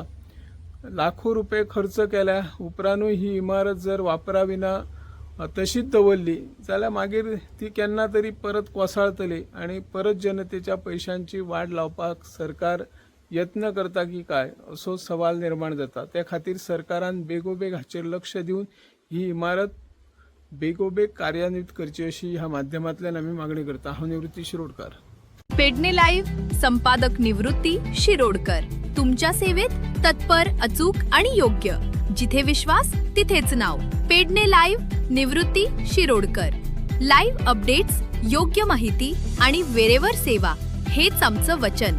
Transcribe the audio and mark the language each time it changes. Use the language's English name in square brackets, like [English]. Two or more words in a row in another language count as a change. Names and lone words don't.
[Konkani] लाखो रुपये खर्च केल्या उपरांतूय ही इमारत जर वापराविना तशीच दवरली जाल्यार मागीर ती केन्ना तरी परत कोसळटली आणि परत जनतेच्या पैशांची वाड लावपाक सरकार यत्न करता की काय असो सवाल निर्माण जाता. त्या खातीर सरकारान बेगोबेग हाचेर लक्ष दिवन ही इमारत बेगोबेग कार्यान्वित करची अशी ह्या माध्यमांतल्यान आमी मागणी करता. हांव निवृत्ती शिरोडकर. [Marathi] पेडणे लाईव्ह संपादक निवृत्ती शिरोडकर. तुमच्या सेवेत तत्पर, अचूक आणि योग्य. जिथे विश्वास तिथेच नाव. पेडणे लाईव्ह निवृत्ती शिरोडकर. [English] live updates, [Marathi] योग्य माहिती आणि वेळेवर सेवा हेच आमचं वचन.